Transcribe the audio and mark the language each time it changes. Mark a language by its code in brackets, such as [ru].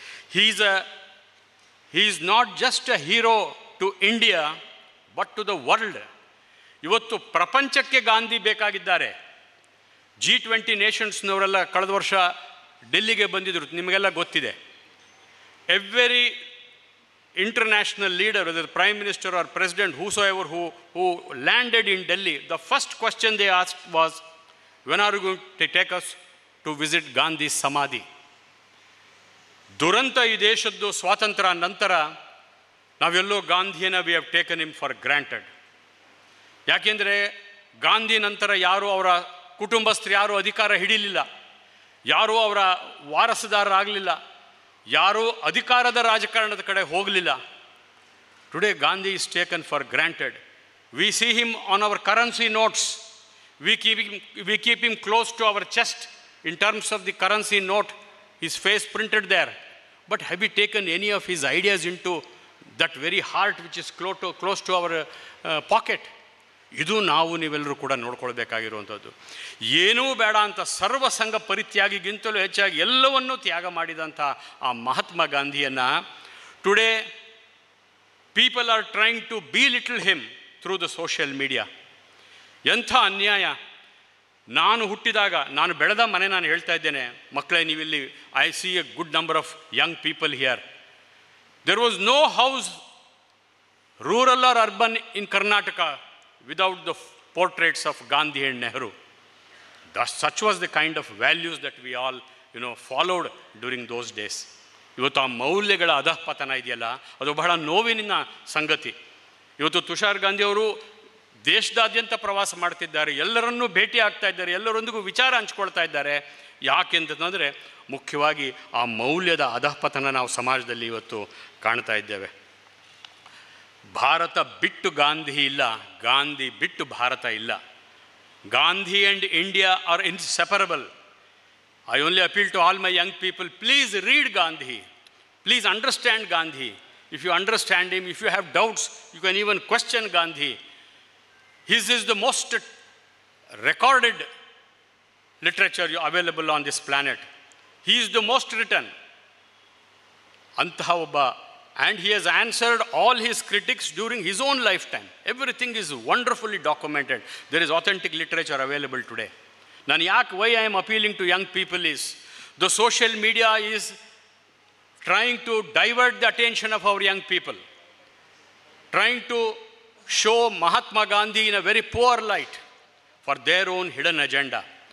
[en] He is not just a hero to India but to the world. [kn] ಇವತ್ತು ಪ್ರಪಂಚಕ್ಕೆ Gandhi ಬೇಕಾಗಿದ್ದಾರೆ. G20 ನೇಷನ್ಸ್ನವರೆಲ್ಲ ಕಳೆದ ವರ್ಷ ಡೆಲ್ಲಿಗೆ ಬಂದಿದ್ದರು, ನಿಮಗೆಲ್ಲ ಗೊತ್ತಿದೆ. [en] Every international leader, whether the Prime Minister or President, whosoever who landed in Delhi, the first question they asked was, when are you going to take us to visit Gandhi's Samadhi? [kn] ದುರಂತ ಈ ದೇಶದ್ದು ಸ್ವಾತಂತ್ರ್ಯ ನಂತರ ನಾವೆಲ್ಲೋ ಗಾಂಧಿಯನ್ನು [en] We have taken him for granted. [kn] ಯಾಕೆಂದರೆ ಗಾಂಧಿ ನಂತರ ಯಾರೂ ಅವರ ಕುಟುಂಬಸ್ಥರು ಯಾರೂ ಅಧಿಕಾರ ಹಿಡಿಲಿಲ್ಲ, ಯಾರೂ ಅವರ ವಾರಸುದಾರರಾಗಲಿಲ್ಲ, ಯಾರೂ ಅಧಿಕಾರದ ರಾಜಕಾರಣದ ಕಡೆ ಹೋಗಲಿಲ್ಲ. [en] Today Gandhi is taken for granted. We see him on our currency notes. We keep him close to our chest in terms of the currency note, his face printed there. But have we taken any of his ideas into that very heart which is close to our pocket? [kn] ಇದು ನಾವು ನೀವೆಲ್ಲರೂ ಕೂಡ ನೋಡ್ಕೊಳ್ಬೇಕಾಗಿರುವಂಥದ್ದು. ಏನೂ ಬೇಡ ಅಂತ ಸರ್ವಸಂಗ ಪರಿತ್ಯಾಗಿಗಿಂತಲೂ ಹೆಚ್ಚಾಗಿ ಎಲ್ಲವನ್ನೂ ತ್ಯಾಗ ಮಾಡಿದಂಥ ಆ Mahatma ಗಾಂಧಿಯನ್ನು [en] Today people are trying to belittle him through the social media. [kn] ಎಂಥ ಅನ್ಯಾಯ! ನಾನು ಹುಟ್ಟಿದಾಗ, ನಾನು ಬೆಳೆದ ಮನೆ ನಾನು ಹೇಳ್ತಾ ಇದ್ದೇನೆ, ಮಕ್ಕಳೇ ನೀವಿಲ್ಲಿ, [en] I see a good number of young people here. There was no house, rural or urban, in Karnataka without the portraits of Gandhi and Nehru. Such was the kind of values that we all, followed during those days. [kn] ಇವತ್ತು ಆ ಮೌಲ್ಯಗಳ ಅಧಃಪತನ ಇದೆಯಲ್ಲ, ಅದು ಬಹಳ ನೋವಿನ ಸಂಗತಿ. ಇವತ್ತು ತುಷಾರ್ ಗಾಂಧಿ ಅವರು ದೇಶದಾದ್ಯಂತ ಪ್ರವಾಸ ಮಾಡ್ತಿದ್ದಾರೆ, ಎಲ್ಲರನ್ನೂ ಭೇಟಿ ಆಗ್ತಾ ಇದ್ದಾರೆ, ಎಲ್ಲರೊಂದಿಗೂ ವಿಚಾರ ಹಂಚ್ಕೊಳ್ತಾ ಇದ್ದಾರೆ. ಯಾಕೆಂತಂದರೆ ಮುಖ್ಯವಾಗಿ ಆ ಮೌಲ್ಯದ ಅಧಃಪತನ ನಾವು ಸಮಾಜದಲ್ಲಿ ಇವತ್ತು ಕಾಣ್ತಾ ಇದ್ದೇವೆ. ಭಾರತ ಬಿಟ್ಟು ಗಾಂಧಿ ಇಲ್ಲ, ಗಾಂಧಿ ಬಿಟ್ಟು ಭಾರತ ಇಲ್ಲ. [en] Gandhi and India are inseparable. I only appeal to all my young people, please read Gandhi, please understand Gandhi. If you understand him, if you have doubts, you can even question Gandhi. His is the most recorded literature available on this planet. He is the most written. [kn] ಅಂತಹ ಒಬ್ಬ, [en] and he has answered all his critics during his own lifetime. Everything is wonderfully documented. There is authentic literature available today. Why I am appealing to young people is, the social media is trying to divert the attention of our young people, trying to show Mahatma Gandhi in a very poor light for their own hidden agenda.